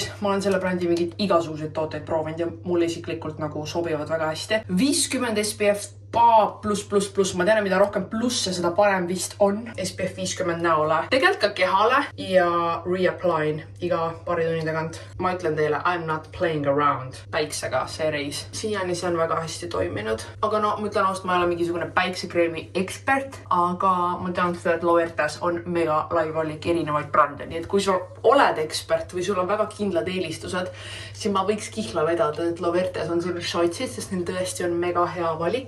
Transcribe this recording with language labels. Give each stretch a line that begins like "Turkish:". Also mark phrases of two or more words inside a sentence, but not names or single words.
Estonian: Ma olen selle brändi mingid igasuguseid tooteid proovinud ja mulle isiklikult nagu sobivad väga hästi. 50 SPF pluss. Ma tean, mida rohkem plusse, seda parem vist on. SPF 50 näole. Tegelikult ka kehale ja reapply'n iga paari tunni tagant. Ma ütlen teile,
English: I'm not playing around
Estonian: päiksega see reis. Siiani see on väga hästi toiminud. Aga ma ütlen ausalt, ma ei ole mingisugune päiksekreemi ekspert, aga ma tean seda, et Lovertes on mega lai valik erinevaid brände. Nii et kui sul oled ekspert või sul on väga kindlad eelistused, siis ma võiks kihla vedada, et Lovertes on see, mis šoitsid, sest neil tõesti on mega hea valik.